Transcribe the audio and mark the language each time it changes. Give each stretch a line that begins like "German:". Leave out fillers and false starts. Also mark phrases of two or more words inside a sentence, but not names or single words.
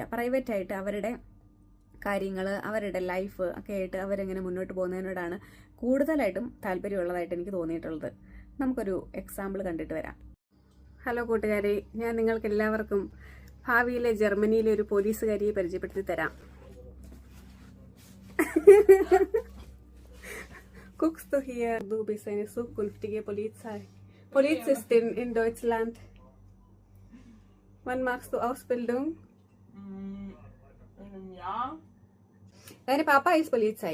Malayalam: പ്രൈവറ്റായിട്ട് അവരുടെ കാര്യങ്ങൾ, അവരുടെ ലൈഫ് ഒക്കെ ആയിട്ട് അവരെങ്ങനെ മുന്നോട്ട് പോകുന്നതിനോടാണ് കൂടുതലായിട്ടും താല്പര്യമുള്ളതായിട്ട് എനിക്ക് തോന്നിയിട്ടുള്ളത്. നമുക്കൊരു എക്സാമ്പിൾ കണ്ടിട്ട് വരാം. ഹലോ കൂട്ടുകാരെ, ഞാൻ നിങ്ങൾക്ക് എല്ലാവർക്കും ഭാവിയിലെ ജർമ്മനിയിലെ ഒരു പോലീസുകാരിയെ പരിചയപ്പെടുത്തി തരാം.
German: Guckst du hier, du bist eine zukünftige Polizistin in Deutschland. Wann machst du Ausbildung? Ja. Deine Papa ist Polizei.